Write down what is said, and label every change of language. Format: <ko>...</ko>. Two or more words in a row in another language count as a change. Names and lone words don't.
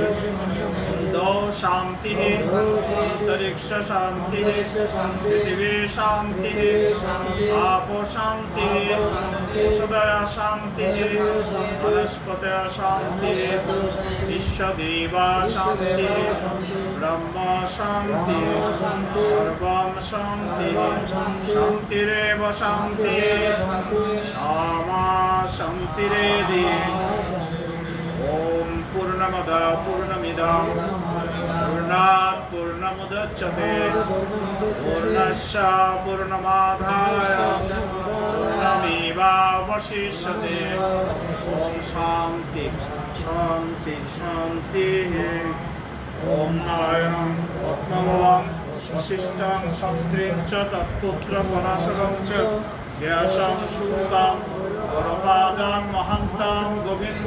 <sa>দৌ শান্তি অন্তরিক্ষ শান্তি পৃথিবী শান্তি আপো শান্তি সুদয়া শান্তি বনস্পতি শান্তি বিশ্বদেবা শান্তি ব্রহ্ম শান্তি সর্বম শান্তি শান্তিরেব শান্তি সামা শান্তিরেধি। ওম পূর্ণমদ পূর্ণমিদং পূর্ণাৎ পূর্ণমুদচ্যতে পূর্ণস্য পূর্ণমাদায় পূর্ণমেবাবশিষ্যতে। ওম শান্তি শান্তি শান্তি। ওম নারায়ণং পদ্মবলং বশিষ্ঠং শক্তিং চ তৎপুত্র পরাশরং চ ব্যাসং শুকাং পরপাদং মহান্তাং গোবিন্দ</sa>